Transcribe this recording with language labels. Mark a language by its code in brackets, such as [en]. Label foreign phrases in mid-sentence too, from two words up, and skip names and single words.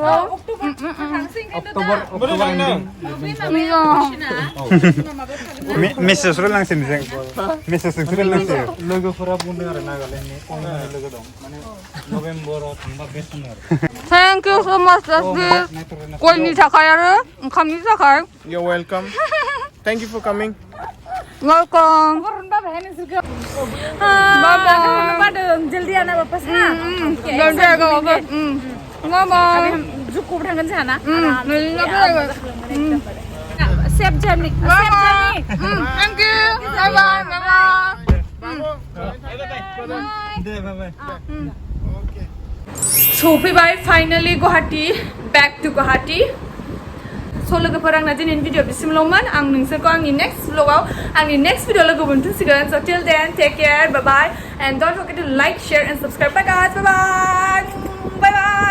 [brx] मेसेजल' लांसै जों मेसेजजोंसो लांसै लोगोफोरा बुंदों आरो नागालेण्डनि कहिमानि लोगो दं माने नभेम्बराव थांबा बेस्ट होनो आरो [en] thank you so much [brx] गयनि थाखाय आरो ओंखामनि थाखाय [en] You're welcome. Thank you for coming. वेलकम [hi] जल्दी आना वापस ना [brx] जुक्कू थांगोन जोंहाना [en] safe journey thank you bye bye bye [brx] सफैबाय फाइनालि गुवाहाटी [en] back to Guwahati [brx] स' लोगोफोर आंना दिनैनि भिडिअ बिसिमल'मोन आं नोंसोरखौ आंनि नेक्स्ट व्लगाव आंनि [en] next video [brx] लोगो मोनफिनसिगोन [en] so till then take care bye bye and don't forget to like share and subscribe bye guys bye bye bye bye